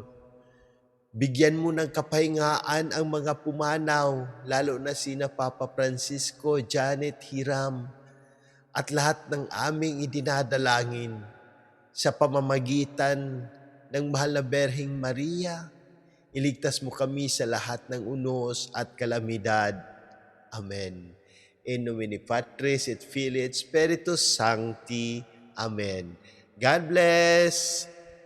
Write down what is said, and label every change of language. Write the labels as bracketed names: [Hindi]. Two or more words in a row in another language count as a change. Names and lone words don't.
[Filipino] Bigyan mo ng kapahingaan ang mga pumanaw, lalo na sina Papa Francisco, Janet Hiram, at lahat ng aming idinadalangin sa pamamagitan ng Mahal na Berheng Maria. Iligtas mo kami sa lahat ng unos at kalamidad. Amen. [Latin] In nomine Patris et Filii et Spiritus Sancti. [English] Amen. God bless.